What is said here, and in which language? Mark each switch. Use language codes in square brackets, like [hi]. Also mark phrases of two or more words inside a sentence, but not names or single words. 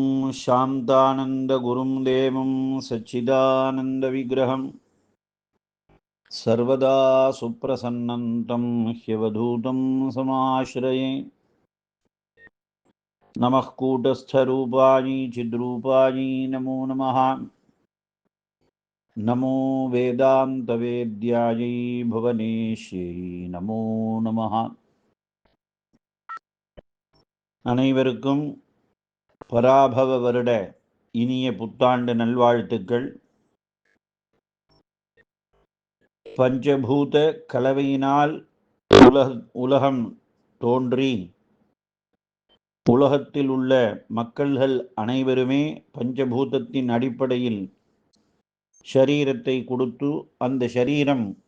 [sa] शान्तानन्दगुरुं देवं सच्चिदानन्दविग्रहं सर्वदा सुप्रसन्नं तं ह्यवधूतं समाश्रये। नमः कूटस्थरूपाणि चिद्रूपाणि नमो नमः। नमो वेदान्तवेद्यायै भुवनेश्यै नमो நமः. [ta] அனைவருக்கும் பராபவ வருட இனிய புத்தாண்டு நல்வாழ்த்துக்கள். பஞ்சபூத கலவையினால் உலகம் தோன்றி உலகத்தில் உள்ள மக்கள்கள் அனைவருமே பஞ்சபூதத்தின் அடிப்படையில் ஷரீரத்தை கொடுத்து அந்த ஷரீரம்